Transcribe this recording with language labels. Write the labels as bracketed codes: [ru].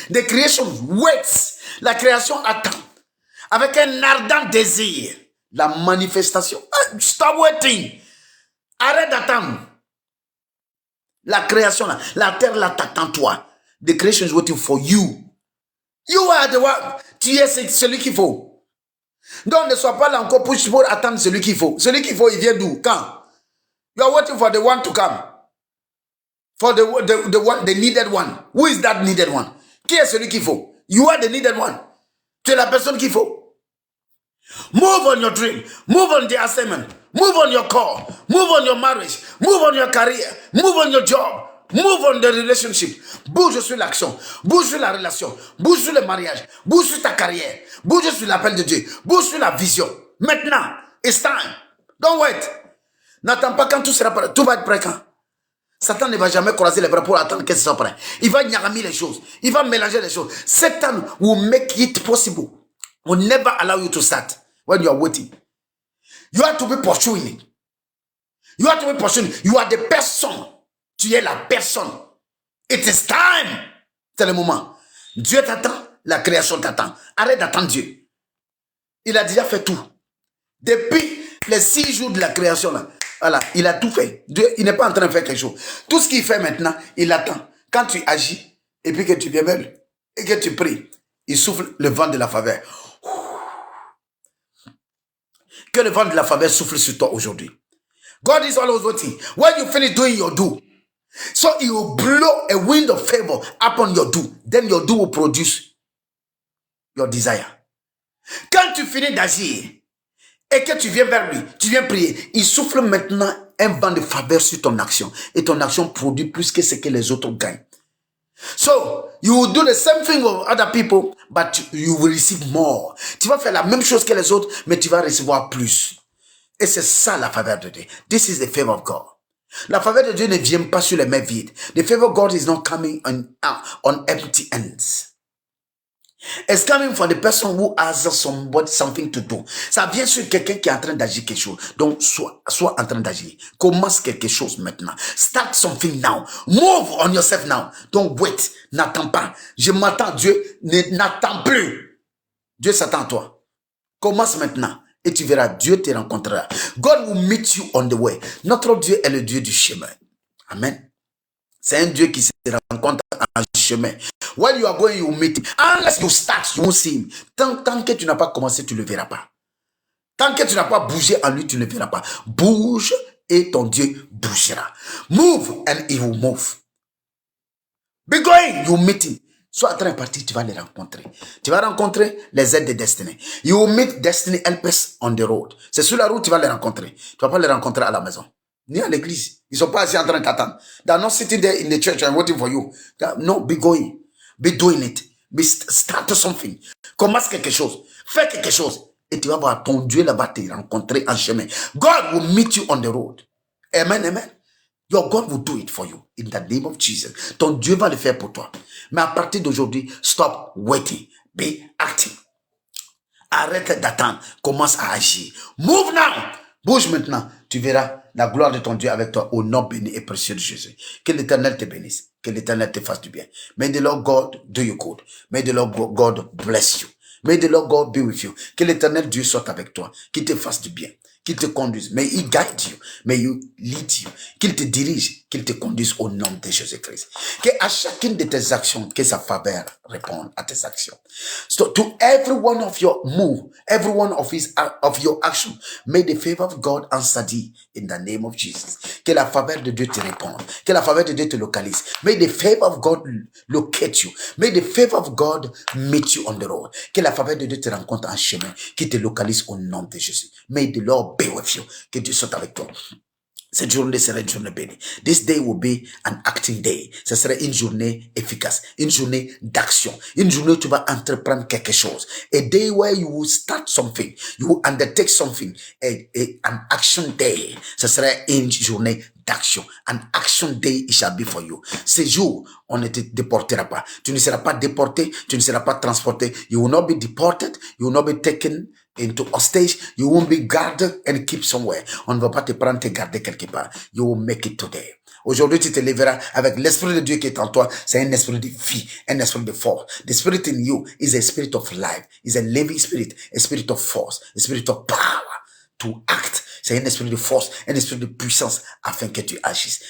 [en] The creation waits. [fr] La création attend. Avec un ardent désir. La manifestation. [en] Stop waiting. [fr] Arrête d'attendre. La création là. La terre là t'attend toi. [en] The creation is waiting for you. You are the one. [fr] Tu es celui qu'il faut. Donc ne sois pas là encore pour attendre celui qu'il faut. Celui qu'il faut, il vient d'où? Quand? [en] You are waiting for the one to come. For the needed one. Who is that needed one? [fr] Qui est celui qu'il faut? [en] You are the needed one. [fr] Tu es la personne qu'il faut. [en] Move on your dream. Move on the assignment. Move on your call. Move on your marriage. Move on your career. Move on your job. Move on the relationship. [fr] Bouge sur l'action. Bouge sur la relation. Bouge sur le mariage. Bouge sur ta carrière. Bouge sur l'appel de Dieu. Bouge sur la vision. Maintenant, [en] it's time. Don't wait. [fr] N'attends pas quand tout sera prêt. Tout va être prêt quand? Satan ne va jamais croiser les bras pour attendre que ce soit prêt. Il va nyagami les choses. Il va mélanger les choses. [en] Satan will make it possible. Will never allow you to start when you are waiting. You have to be pursuing. You have to be pursuing. You are the person. [fr] Tu es la personne. [en] It is time. [fr] C'est le moment. Dieu t'attend. La création t'attend. Arrête d'attendre Dieu. Il a déjà fait tout. Depuis les 6 jours de la création, là, voilà, il a tout fait. Dieu, il n'est pas en train de faire quelque chose. Tout ce qu'il fait maintenant, il attend. Quand tu agis, et puis que tu viens même, et que tu pries, il souffle le vent de la faveur. Que le vent de la faveur souffle sur toi aujourd'hui. [en] God is always waiting. When you finish doing your do, so he will blow a wind of favor upon your do. Then your do will produce your desire. [fr] Quand tu finis d'agir et que tu viens vers lui, tu viens prier, il souffle maintenant un vent de faveur sur ton action. Et ton action produit plus que ce que les autres gagnent. [en] So, you will do the same thing with other people, but you will receive more. [fr] Tu vas faire la même chose que les autres, mais tu vas recevoir plus. Et c'est ça la faveur de Dieu. [en] This is the favor of God. [fr] La faveur de Dieu ne vient pas sur les mains vides. [en] The favor of God is not coming on empty hands. It's coming from the person who has something to do. [fr] Ça vient sur quelqu'un qui est en train d'agir quelque chose. Donc, sois en train d'agir. Commence quelque chose maintenant. [en] Start something now. Move on yourself now. Don't wait. [fr] N'attends pas. Je m'attends. Dieu n'attend plus. Dieu s'attend à toi. Commence maintenant. Et tu verras, Dieu te rencontrera. [en] God will meet you on the way. [fr] Notre Dieu est le Dieu du chemin. Amen. C'est un Dieu qui se rencontre en chemin. [en] When you are going, you will meet him. Unless you start, you won't see him. [fr] Tant que tu n'as pas commencé, tu ne le verras pas. Tant que tu n'as pas bougé en lui, tu ne le verras pas. Bouge et ton Dieu bougera. [en] Move and he will move. Be going, you will meet him. [fr] Sois en train de partir, tu vas les rencontrer. Tu vas rencontrer les aides de destinée. [en] You will meet destiny helpers on the road. [fr] C'est sur la route, tu vas les rencontrer. Tu ne vas pas les rencontrer à la maison. Ni à l'église. Ils ne sont pas assis en train d'attendre. [en] They are not sitting there in the church and waiting for you. No, be going. Be doing it. Start something. [fr] Commence quelque chose. Fais quelque chose. Et tu vas voir ton Dieu là-bas te rencontrer en chemin. [en] God will meet you on the road. Amen, amen. Your God will do it for you. In the name of Jesus. [fr] Ton Dieu va le faire pour toi. Mais à partir d'aujourd'hui, [en] stop waiting. Be acting. [fr] Arrête d'attendre. Commence à agir. [en] Move now. [fr] Bouge maintenant. Tu verras la gloire de ton Dieu avec toi au nom béni et précieux de Jésus. Que l'Éternel te bénisse. Que l'Éternel te fasse du bien. [en] May the Lord God do you good. May the Lord God bless you. May the Lord God be with you. [fr] Que l'Éternel Dieu soit avec toi. Qu'il te fasse du bien. Qu'il te conduise. [en] May he guide you. May you lead you. [fr] Qu'il te dirige. Qu'il te conduise au nom de Jésus-Christ. Que à chacune de tes actions, que sa faveur réponde à tes actions. [en] So to every one of your move, every one of your action, may the favor of God answer thee in the name of Jesus. [fr] Que la faveur de Dieu te réponde. Que la faveur de Dieu te localise. [en] May the favor of God locate you. May the favor of God meet you on the road. [fr] Que la faveur de Dieu te rencontre en chemin. Qui te localise au nom de Jésus. [en] May the Lord be with you. [fr] Que Dieu soit avec toi. Cette journée sera une journée bénie. [en] This day will be an acting day. [fr] Ce sera une journée efficace, une journée d'action, une journée où tu vas entreprendre quelque chose. [en] A day where you will start something, you will undertake something. An action day. [fr] Ce sera une journée d'action. [en] An action day it shall be for you. [fr] Ces jours, on ne te déportera pas. Tu ne seras pas déporté, tu ne seras pas transporté. [en] You will not be deported, you will not be taken into hostage, you won't be guarded and keep somewhere. [fr] On ne va pas te prendre, te garder quelque part. [en] You will make it today. [fr] Aujourd'hui, tu te lèveras avec l'esprit de Dieu qui est en toi. C'est un esprit de vie, un esprit de force. [en] The spirit in you is a spirit of life, is a living spirit, a spirit of force, a spirit of power to act. [fr] C'est un esprit de force, un esprit de puissance afin que tu agisses.